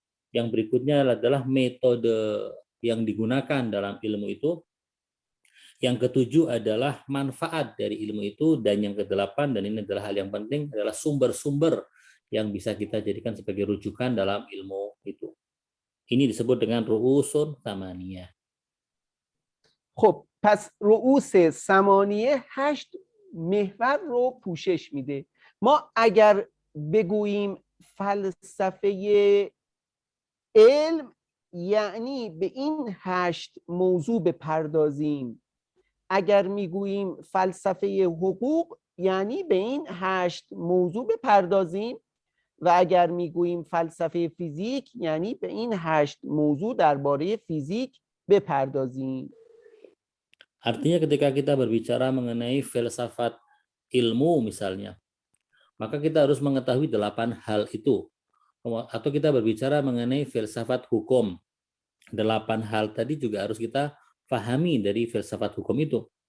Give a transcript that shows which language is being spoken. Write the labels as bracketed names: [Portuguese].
[Indonesian] Yang berikutnya adalah metode yang digunakan dalam ilmu itu. Yang ketujuh adalah manfaat dari ilmu itu, dan yang kedelapan, dan ini adalah hal yang penting, adalah sumber-sumber yang bisa kita jadikan sebagai rujukan dalam ilmu itu. Ini disebut dengan ru'usun tsamaniyah. [Persian] خب پس رؤوس ثمانیه 8 محور رو پوشش میده. ما اگر بگوییم فلسفه علم یعنی به این 8 موضوع بپردازیم. اگر میگوییم فلسفه حقوق یعنی به این 8 موضوع بپردازیم، و اگر میگوییم فلسفه فیزیک یعنی به این 8 موضوع درباره فیزیک بپردازیم. [Indonesian] Artinya ketika kita berbicara mengenai filsafat ilmu misalnya, maka kita harus mengetahui 8 hal itu. Atau kita berbicara mengenai filsafat hukum, 8 hal tadi juga harus kita pahami dari filsafat hukum itu.